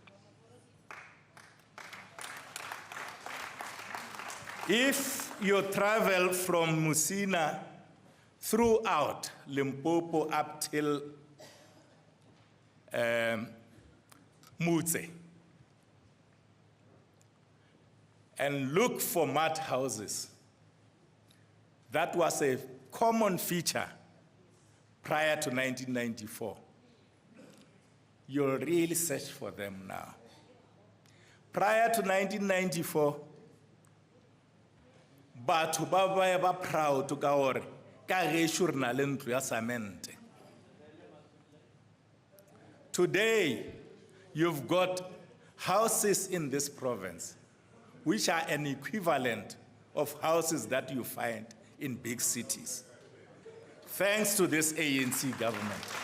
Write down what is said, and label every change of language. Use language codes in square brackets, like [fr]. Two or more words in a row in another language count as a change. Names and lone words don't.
[en] If you travel from Musina throughout Limpopo up till Mutse and look for mud houses, that was a common feature prior to 1994. You'll really search for them now. Prior to 1994, [nso] batho ba ba [en] proud to [nso] ka hore ka gešo re na le ntlo ya cement. [en] Today, you've got houses in this province which are an equivalent of houses that you find in big cities, thanks to this ANC government.